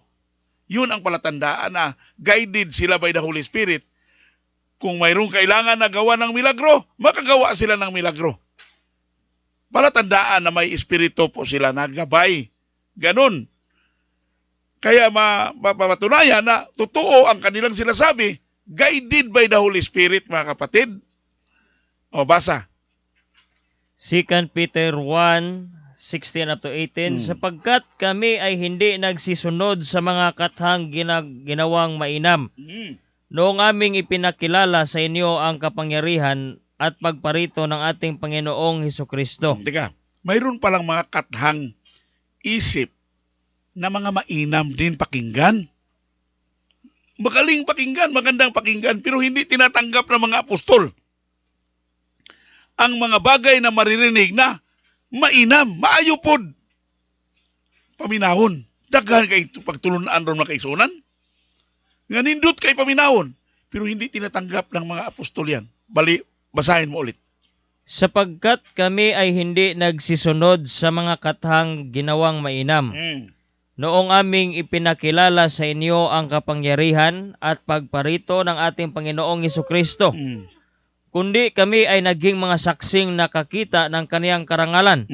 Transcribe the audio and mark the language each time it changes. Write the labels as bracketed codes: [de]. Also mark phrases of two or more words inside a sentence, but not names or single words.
[tl] Yun ang palatandaan na guided sila [en] by the Holy Spirit. [tl] Kung mayroong kailangan na gawa ng milagro, makagawa sila ng milagro. Palatandaan na may Espiritu po sila na gabay. Ganun. Kaya mapatunayan na totoo ang kanilang sinasabi, [en] guided by the Holy Spirit, [tl] mga kapatid. Basa. 2 Peter 1:16 up to 18, sapagkat kami ay hindi nagsisunod sa mga kathang ginawang mainam. Noong aming ipinakilala sa inyo ang kapangyarihan at pagparito ng ating Panginoong Hesukristo. Teka, mayroon palang mga kathang isip na mga mainam din pakinggan. Magaling pakinggan, magandang pakinggan, pero hindi tinatanggap ng mga apostol ang mga bagay na maririnig na mainam, [ceb] maayo pod. Paminahon. Daghan kay pagtulunan ron mga kaigsunan. Nga nindot kay paminahon, [tl] pero hindi tinatanggap ng mga apostol yan. Bali, basahin mo ulit. Sapagkat kami ay hindi nagsisunod sa mga kathang ginawang mainam. Noong aming ipinakilala sa inyo ang kapangyarihan at pagparito ng ating Panginoong Hesukristo, kundi kami ay naging mga saksing nakakita ng kaniyang karangalan.